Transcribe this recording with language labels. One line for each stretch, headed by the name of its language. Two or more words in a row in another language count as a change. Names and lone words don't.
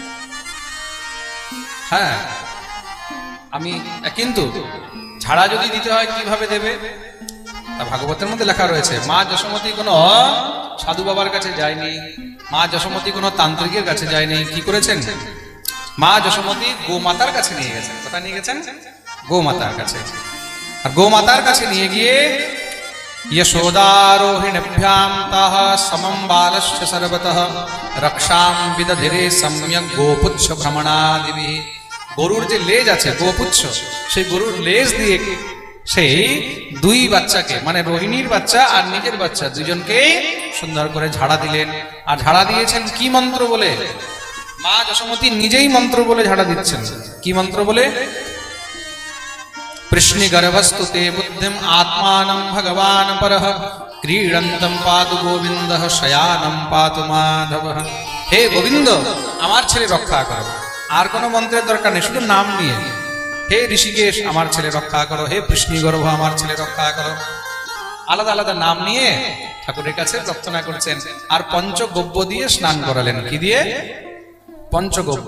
Bangla: হ্যাঁ আমি, কিন্তু ঝাড়া যদি দিতে হয় কিভাবে দেবে তা ভাগবতের মধ্যে লেখা রয়েছে। মা যশোমতী কোনো সাধু বাবার কাছে যায়নি, মা যশোমতী কোনো তান্ত্রিকের কাছে যায়নি। কি করেছেন? মা যশোমতী গোমাতার কাছে নিয়ে গেছেন। কোথায় নিয়ে গেছেন? গোমাতার কাছে। আর গোমাতার কাছে নিয়ে গিয়ে
Sanskrit: यशोदारोहिण्यभ्यां ताः समं बालश्च सर्वतः रक्षां विदधिरे सम्यक् गोपुच्छ भ्रमणादिभिः।
Bangla: গরুর যে লেজ আছে গোপুচ্ছ, সেই গরুর লেজ দিয়ে সেই দুই বাচ্চাকে মানে রোহিণীর বাচ্চা আর নিজের বাচ্চা দুজনকে সুন্দর করে ঝাড়া দিলেন। আর ঝাড়া দিয়েছেন কি মন্ত্র বলে? মা যশোমতী নিজেই মন্ত্র বলে ঝাড়া দিচ্ছেন। কি মন্ত্র বলে?
Sanskrit: कृष्णि गर्भस्तु ते बुद्धिम आत्मानं भगवान परः क्रीडन्तं पातु गोविन्दः शयानं पातु माधवः।
Bangla: हे गोविंद আমার ছেলে রক্ষা করো। আর কোনো মন্ত্রের দরকার নেই, শুধু নাম নিয়ে হে ঋষিকেশ আমার ছেলে রক্ষা করো, হে কৃষ্ণি গর্ভ আমার ছেলে রক্ষা করো। আলাদা আলাদা নাম নিয়ে ঠাকুরের কাছে প্রার্থনা করছেন। আর পঞ্চগব্য দিয়ে স্নান করালেন। কি দিয়ে? পঞ্চগব্য।